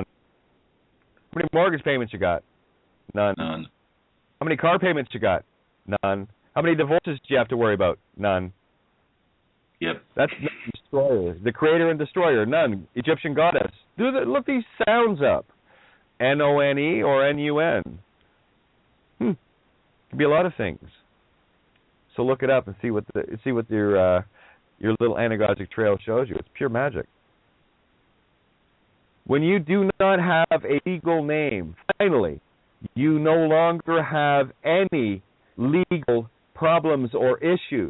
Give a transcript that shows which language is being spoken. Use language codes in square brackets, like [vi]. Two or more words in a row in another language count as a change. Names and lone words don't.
[en] How many mortgage payments you got? None. None. How many car payments you got? None. How many divorces do you have to worry about? None. Yep. That's the destroyer. The creator and destroyer. None. Egyptian goddess. Look these sounds up. N-O-N-E or N-U-N. Could be a lot of things. So look it up and see what your little anagogic trail shows you. It's pure magic. When you do not have a legal name, finally, You no longer have any legal problems or issues.